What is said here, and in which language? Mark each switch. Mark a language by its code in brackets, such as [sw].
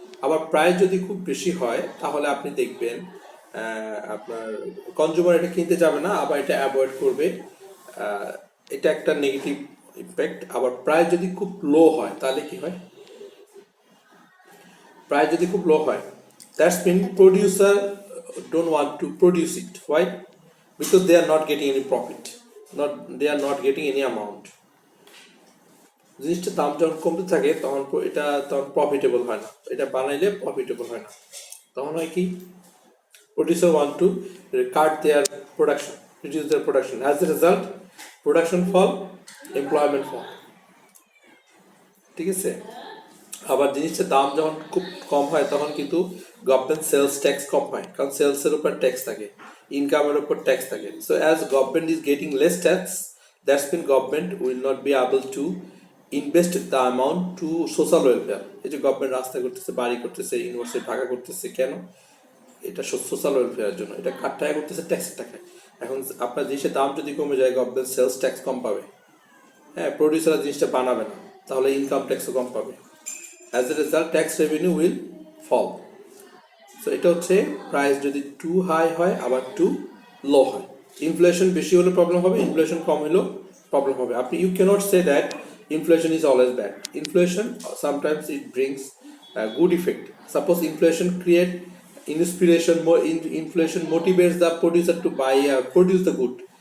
[bn] আবার প্রাইস যদি খুব বেশি হয় তাহলে আপনি দেখবেন আপনার কনজিউমার এটা কিনতে যাবে না, আবার এটা অ্যাভয়েড করবে। এটা একটা নেগেটিভ ইম্প্যাক্ট। আবার প্রাইস যদি খুব লো হয় তাহলে কি হয়? [en] price [bn] যদি খুব [en] Low হয়, that's mean producer don't want to produce it. Why? Because they are not getting any profit, they are not getting any amount. [bn] জিনিসটা দাম যখন কমতে থাকে তখন এটা প্রফিটেবল হয় না, এটা বানাইলে প্রফিটেবল হয় না। তখন হয় কি, [en] Producer want to cut their production, reduce their production. As a result production fall, employment fall, [bn] ঠিক আছে? আবার জিনিসটার দাম যখন খুব কম হয় তখন কিন্তু গভর্নমেন্ট সেলস ট্যাক্স কম হয়, কারণ সেলসের উপর ট্যাক্স থাকে, ইনকামের উপর ট্যাক্স থাকে। [en] So as government is getting less tax, that's mean government will not be able to invest the amount to social welfare. [bn] এই যে গভর্নমেন্ট রাস্তা করতেছে, বাড়ি করতেছে, ইউনিভার্সিটি ঢাকা করতেছে, কেন? এটা সোশ্যাল ওয়েলফেয়ারের জন্য। এটা কার টাকা করতেছে? ট্যাক্সের টাকায়। এখন আপনার জিনিসের দাম যদি কমে যায়, গভর্নমেন্ট সেলস ট্যাক্স কম পাবে, হ্যাঁ, প্রডিউসাররা জিনিসটা বানাবে না, তাহলে ইনকাম ট্যাক্সও কম পাবে। [en] As a result, tax revenue will fall. [bn] So এটা হচ্ছে প্রাইস যদি টু হাই হয় আবার টু লো হয়। ইনফ্লেশন বেশি হলে প্রবলেম হবে, ইনফ্লেশন কম হলেও প্রবলেম হবে। [en] আপনি you cannot say that inflation is always bad. Inflation sometimes it brings good effect. Suppose inflation create inspiration, inflation motivates the producer to buy produce the good.